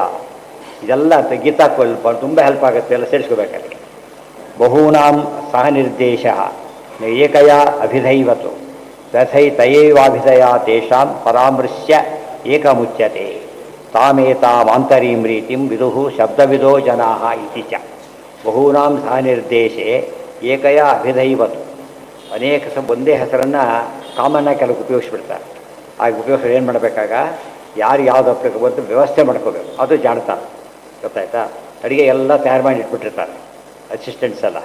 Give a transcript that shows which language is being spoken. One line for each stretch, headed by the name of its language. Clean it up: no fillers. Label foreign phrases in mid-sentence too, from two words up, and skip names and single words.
Kannada: ಇದೆಲ್ಲ ಗೀತಾ ತುಂಬ ಹೆಲ್ಪ್ ಆಗುತ್ತೆ, ಎಲ್ಲ ಸೇರಿಸ್ಕೋಬೇಕಾದ್ರೆ.
Sanskrit: ಬಹೂನಾಂ ಸಹ ನಿರ್ದೇಶ ಏಕಯ ಅಭಿಧೈವತು ತಥೈತಯೈವಾಭಿಧಯ ತೇಷಾಂ ಪರಾಮೃಶ್ಯ ಏಕಮುಚ್ಯತೆ ತಾಮೇತಾಮಾಂತರೀಂ ರೀತಿಂ ವಿದುಃ ಶಬ್ದವಿದೋ ಜನಾಃ ಇತಿ ಚ. ಬಹೂನಾಂ ಸಹ ನಿರ್ದೇಶೆ ಏಕಯ ಅಭಿಧೈವತು.
Kannada: ಅನೇಕ ಒಂದೇ ಹೆಸರನ್ನು ಕಾಮನ್ನಾಗಿ ಕೆಲವು ಉಪಯೋಗಿಸ್ಬಿಡ್ತಾರೆ. ಆಗ ಉಪಯೋಗಿಸೋರು ಏನು ಮಾಡಬೇಕಾಗ, ಯಾರು ಯಾವ್ದು ಅಪ್ಲಿಕೆ ಬಂದು ವ್ಯವಸ್ಥೆ ಮಾಡ್ಕೋಬೇಕು. ಅದು ಜಾಣ್ತಾರೆ. ಗೊತ್ತಾಯ್ತಾ? ಅಡುಗೆ ಎಲ್ಲ ತಯಾರು ಮಾಡಿ ಇಟ್ಬಿಟ್ಟಿರ್ತಾರೆ ಅಸಿಸ್ಟೆಂಟ್ಸ್ ಎಲ್ಲ.